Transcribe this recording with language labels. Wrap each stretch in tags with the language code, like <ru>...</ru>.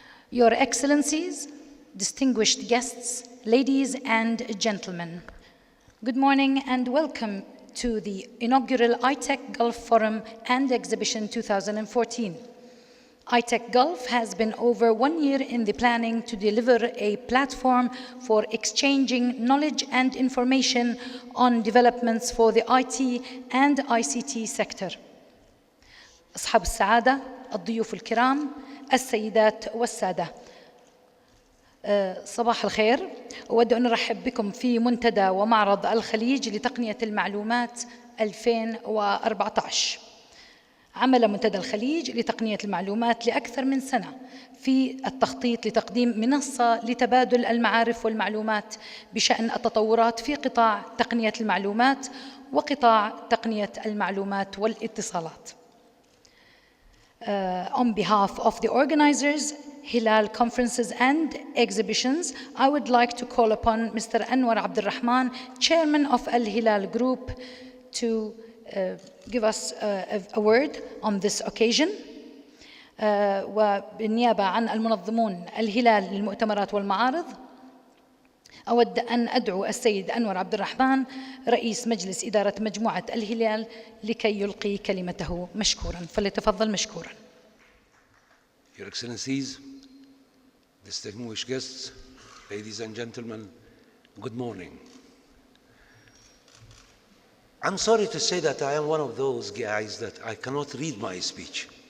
<en>Your Excellencies, distinguished guests, ladies and gentlemen, good morning and welcome to the inaugural iTECH Gulf Forum and Exhibition 2014. iTECH Gulf has been over 1 year in the planning to deliver a platform for exchanging knowledge and information on developments for the IT and ICT sector.</en> <ar>أصحاب السعادة، الضيوف الكرام، السيدات والسادة، صباح الخير. أود أن أرحب بكم في منتدى ومعرض الخليج لتقنية المعلومات 2014. عمل منتدى الخليج لتقنية المعلومات لأكثر من سنة في التخطيط لتقديم منصة لتبادل المعارف والمعلومات بشأن التطورات في قطاع تقنية المعلومات وقطاع تقنية المعلومات والاتصالات.</ar> <en>On behalf of the organizers, Hilal Conferences and Exhibitions, I would like to call upon Mr. Anwar Abdulrahman, Chairman of Al Hilal Group, to give us a word on this occasion.</en> <ar>وبالنيابة عن المنظمون الهلال للمؤتمرات والمعارض، أود أن أدعو السيد أنور عبد الرحمن رئيس مجلس إدارة مجموعة الهلال لكي يلقي كلمته مشكورا، فليتفضل مشكورا.</ar> <en>Your Excellencies, distinguished guests, ladies and gentlemen, good morning. I'm sorry to say that I am one of those guys that I cannot read my speech.</en>